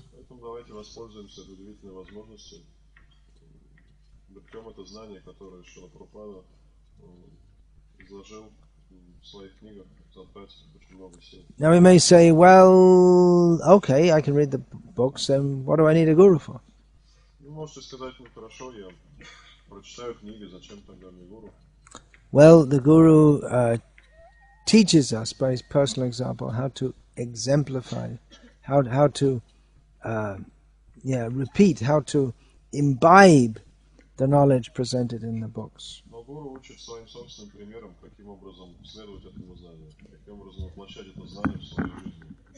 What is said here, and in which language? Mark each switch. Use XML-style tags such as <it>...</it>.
<ru>Поэтому давайте воспользуемся этой удивительной возможностью, берем это знание, которое Шрила Прабхупада изложил в своих книгах, затратив очень много сил.</ru> <en>Now we may say, well, okay, I can read the books, then what do I need a guru for?</en> <ru>Вы можете сказать, ну хорошо, я прочитаю книги, зачем тогда мне гуру?</ru> <en>Well, the guru teaches us by his personal example how to exemplify, how to repeat, how to imbibe the knowledge presented in the books.</en> <ru>Но гуру учит своим собственным примером, каким образом следовать этому знанию, каким образом воплощать это знание в свою жизнь.</ru>